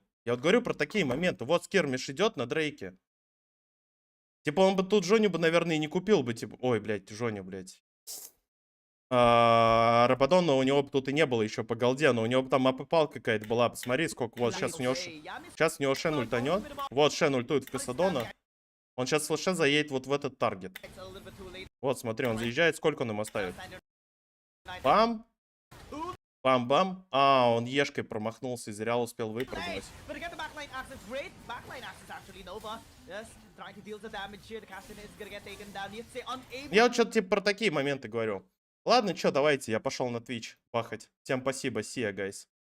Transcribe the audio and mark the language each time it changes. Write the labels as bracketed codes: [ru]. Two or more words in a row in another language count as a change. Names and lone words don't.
[ru] Я вот говорю про такие моменты. Вот скермиш идет на Дрейке. Типа он бы тут Жоню бы, наверное, и не купил бы. Типа, ой, блядь, Жоня, блядь. Рабадона у него тут и не было еще по голде, но у него там АП-пал какая-то была. Посмотри, сколько. Вот сейчас у него Шен ультанет. Вот Шен ультует в Касадона. Он сейчас с флеша заедет вот в этот таргет. Вот, смотри, он заезжает. Сколько он ему оставит? Бам! Бам-бам. А, он ешкой промахнулся и зря успел выпрыгнуть. Я вот что-то типа про такие моменты говорю. Ладно, что, давайте, я пошел на Twitch пахать. Всем спасибо, [en] see ya, guys.